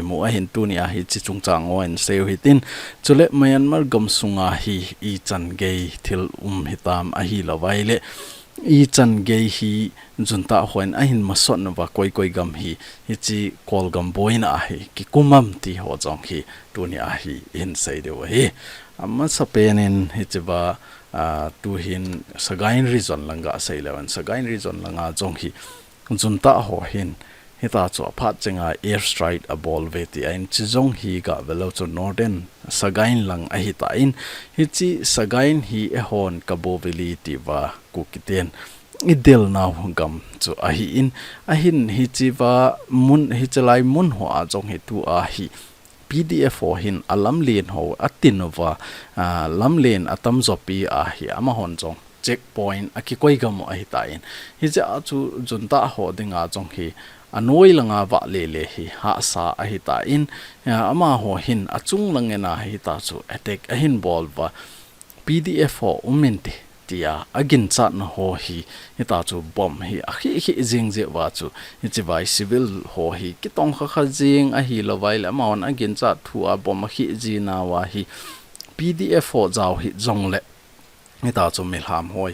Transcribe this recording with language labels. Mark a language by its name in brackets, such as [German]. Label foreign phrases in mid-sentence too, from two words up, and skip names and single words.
[Thado Chin] mu a hin tuni a hi chi chung chang o en seu hitin chule Myanmar gam sunga hi I chan gei thil hitam a hi lawaile I chan gei hi JUNTA hoin a hin masot na wa koi gam hi chi Kolgam Boina hi ki kumam ti ho jong hi tuni a hi in sei de hi amma sapenin hi chiba tu hin sagain region langa sei lewan sagain region langa jong hi JUNTA ho hin hita chu phat chenga airstrike a bol veti in chizong hi ga velo chu northern sagain lang a hi ta in hi chi sagain hi e hon capability wa kukiten idel naw gam chu a hi in a hin hi chi wa mun hi chalai mun ho a jong hi tu a hi PDF ho hin alam len ho atinova lam len atam zopi a hi ama hon jong checkpoint akikoi gam a hi ta in hi cha chu JUNTA ho dinga jong hi anoi langa wa le hi ha sa a hi ta in ama ho hin achung langena hi ta chu attack a hin bol wa PDF ho umenti tia agin chat na ho hi ita chu bom hi a hi jing je wa chu chi vai civil ho hi ki tong kha jing a hi lawai la maun agin chat thu a bom hi ji na wa hi PDF ho jaw hi jong le ita chu milham hoi